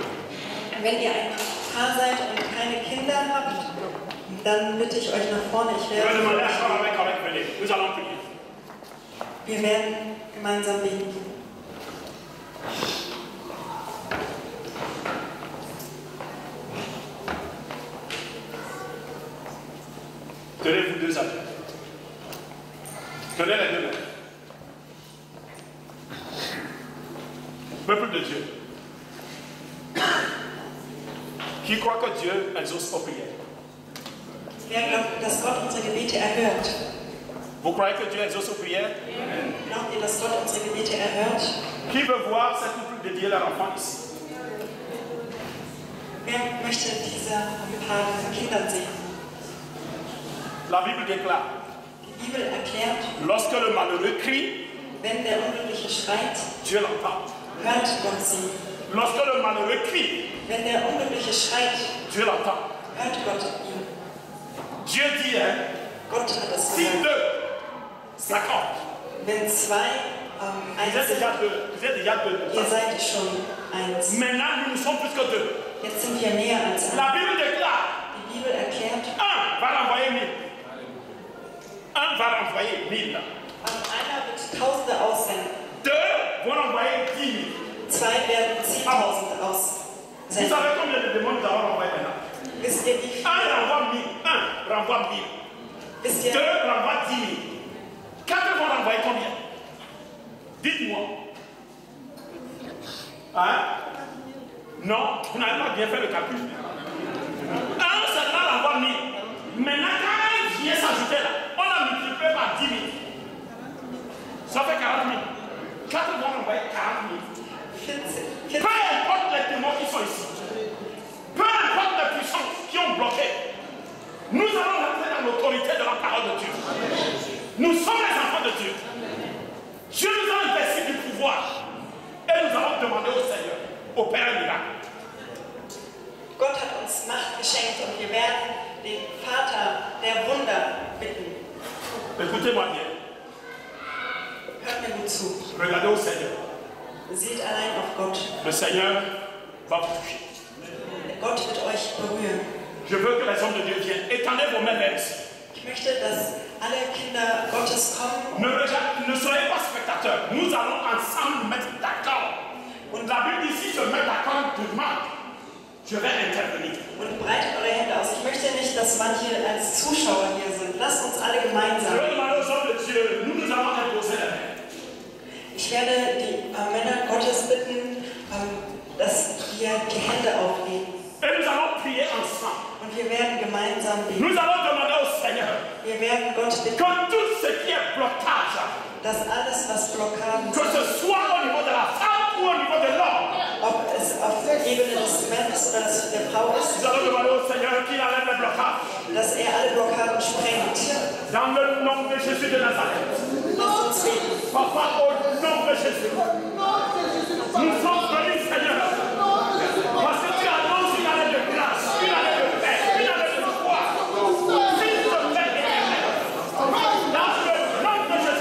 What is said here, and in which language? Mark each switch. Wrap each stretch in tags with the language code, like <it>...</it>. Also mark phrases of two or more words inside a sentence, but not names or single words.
<de>Wenn ihr ein Paar seid und keine Kinder habt, dann bitte ich euch nach vorne. Ich</de> <fr>Je vais</fr> <de>werde</de> <fr>demander à Charles avec venir. Nous allons prier.</fr> <de>Wir werden gemeinsam beten.</de> <fr>Tenez-vous deux amis. Tenez les deux mains. Peuple de Dieu, qui croit que Dieu exauce aux prières?</fr> <de>Wer glaubt, dass Gott unsere Gebete erhört?</de> <fr>Vous croyez que Dieu exauce aux prières?</fr> <de>Glaubt ihr, dass Gott unsere Gebete erhört?</de> <fr>Qui veut voir ces couples dédier leur enfant ici?</fr> <de>Wer möchte diese Paare von Kindern sehen?</de> <fr>La Bible déclare,</fr> <de>Die Bibel erklärt,</de> <fr>lorsque le malheureux crie,</fr> <de>wenn der Unglückliche schreit,</de> <fr>Dieu l'entend.</fr> <de>hört Gott sie.</de> <fr>Lorsque le malheureux crie,</fr> <de>Wenn der Unglückliche schreit,</de> <fr>Dieu l'entend.</fr> <de>hört Gott ihn.</de> <fr>Dieu dit, hein,</fr> <de>Gott hat es</de> <fr>si</fr> <de>gesagt.</de> <fr>deux s'accordent,</fr> <de>Wenn zwei</de> <fr>vous</fr> <de>eins</de> <fr>êtes</fr> <de>sind,</de> <fr>déjà deux, vous êtes déjà deux.</fr> <de>ihr seid schon eins.</de> <fr>Maintenant, nous sommes plus que deux.</fr> <de>Jetzt sind wir mehr als</de> <fr>La</fr> <de>eins.</de> <fr>Bible déclare,</fr> <de>Die Bibel erklärt,</de> <fr>un va renvoyer 1000. Un va renvoyer 1000.</fr> <de>einer wird Tausende aussenden.</de> <fr>Deux vont renvoyer 10 000.</fr> <de>Zwei werden 10.000</de> <fr>Vous</fr> <de>aussenden.</de> <fr>savez combien de démons nous avons renvoyés maintenant?</fr> <de>Wisst ihr, wie</de> <fr>Un</fr> <de>viele?</de> <fr>renvoie 1000. Un renvoie 1000.</fr> <de>Wisst ihr,</de> <fr>Deux renvoient 10 000. Quatre vont renvoyer combien? Dites-moi. Hein? Non, vous n'avez pas bien fait le calcul. Un seulement renvoie 1000. Maintenant, quand il vient s'ajouter là, on a multiplié par 10 000. Ça fait 40 000. Quatre vont renvoyer 40 000. 14, Peu importe les démons qui sont ici, peu importe les puissances qui ont bloqué, nous allons rentrer dans l'autorité de la parole de Dieu. Nous sommes les enfants de Dieu. Dieu nous a investi du pouvoir et nous allons demander au Seigneur, opère un miracle.</fr> <de>Gott hat uns Macht geschenkt und wir werden den Vater der Wunder bitten.</de> <fr>Écoutez-moi bien.</fr> <de>Hört mir gut zu.</de> <fr>Regardez au Seigneur.</fr> <de>Seht allein auf Gott.</de> <fr>Le Seigneur va vous toucher.</fr> <de>Gott wird euch berühren.</de> <fr>Je veux que les hommes de Dieu viennent. Étendez vos mains vers ici.</fr> <de>Ich möchte, dass alle Kinder Gottes kommen.</de> <fr>Ne soyez pas spectateurs. Nous allons ensemble nous mettre d'accord. Und la Bible ici se met d'accord demain. Je vais intervenir.</fr> <de>Und breitet eure Hände aus. Ich möchte nicht, dass manche als Zuschauer hier sind. Lasst uns alle gemeinsam.</de> <fr>Je vais demander aux hommes de Dieu. Nous allons imposer la main.</fr> <de>Ich werde die Männer Gottes bitten, dass wir die Hände auflegen.</de> <fr>Et nous allons prier ensemble.</fr> <de>Und wir werden gemeinsam beten.</de> <fr>Nous allons demander au Seigneur</fr> <de>Wir werden Gott bitten,</de> <fr>que tout ce qui est blocage,</fr> <de>dass alles, was Blockaden</de> <fr>que</fr> <de>sind,</de> <fr>ce soit au niveau de la femme ou au niveau de l'homme,</fr> <de>ob es auf der Ebene des Mannes oder der Frau ist,</de> <fr>nous allons demander au Seigneur qu'il enlève les blocages.</fr> <de>dass alle Blockaden sprengt.</de> <fr>Dans le nom de Jésus de Nazareth.</fr> <de>Lasst uns beten.</de> <fr>Papa, au nom de Jésus. Nous sommes venus, Seigneur. Parce que tu annonces une année de grâce, une année de paix, une année de foi. S'il te plaît, dans le nom de Jésus</fr>